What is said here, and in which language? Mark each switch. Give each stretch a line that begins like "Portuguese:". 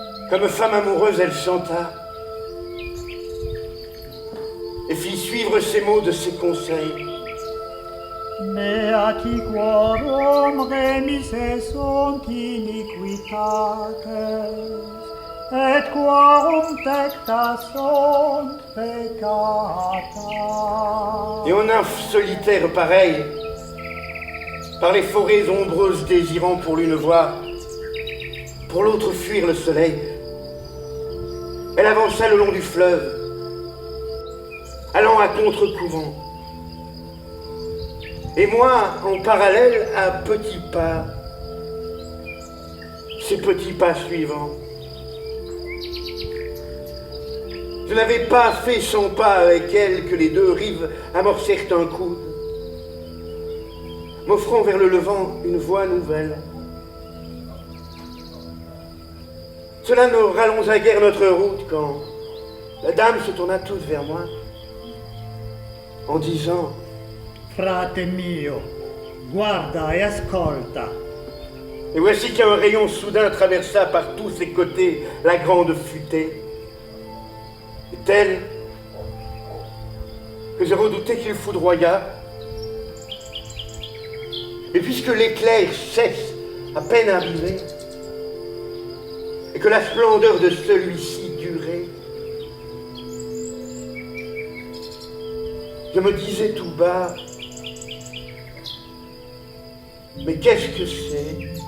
French: Comme femme amoureuse, elle chanta et fit suivre ses mots de ses conseils.
Latin: Beati quorum remise sunt iniquitates, et quorum tecta sunt peccata.
French: Et aux nymphes solitaires pareilles, par les forêts ombreuses désirant pour l'une voir, pour l'autre fuir le soleil, elle avança le long du fleuve, allant à contre-courant. Et moi, en parallèle, à petits pas, ces petits pas suivants. Je n'avais pas fait 100 pas avec elle que les deux rives amorcèrent un coude, m'offrant vers le levant une voie nouvelle. Cela ne rallongea guère notre route quand la dame se tourna toute vers moi en disant:
Italian: Frate mio, guarda e ascolta.
French: Et voici qu'un rayon soudain traversa par tous ses côtés la grande futaie, et telle que je redoutais qu'il foudroyât. Et puisque l'éclair cesse à peine arrivé, et que la splendeur de celui-ci durait, je me disais tout bas: mais qu'est-ce que c'est?